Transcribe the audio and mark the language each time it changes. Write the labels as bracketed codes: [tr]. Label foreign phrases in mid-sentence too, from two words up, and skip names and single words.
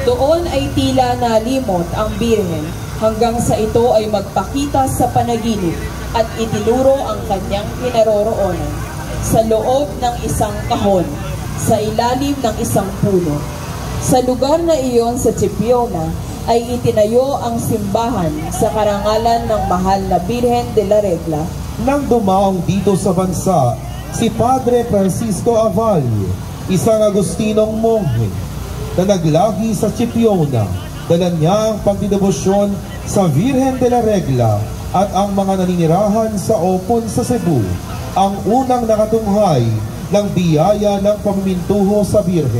[tl] Doon ay tila nalimot ang Birhen hanggang sa ito ay magpakita sa panaginip at itinuro ang kanyang kinaroroonan sa loob ng isang kahon sa ilalim ng isang puno. Sa lugar na iyon sa Chipiona ay itinayo ang simbahan sa karangalan ng Mahal na Birhen de la Regla. Nang dumaong dito sa bansa, si Padre Francisco Avalio, isang Agustinong monghe na naglagi sa Chipiona, dala niya ang pagdidebosyon sa Virgen de la Regla at ang mga naninirahan sa Opon sa Cebu, ang unang nakatunghay ng biyaya ng pamimintuho sa Birhen.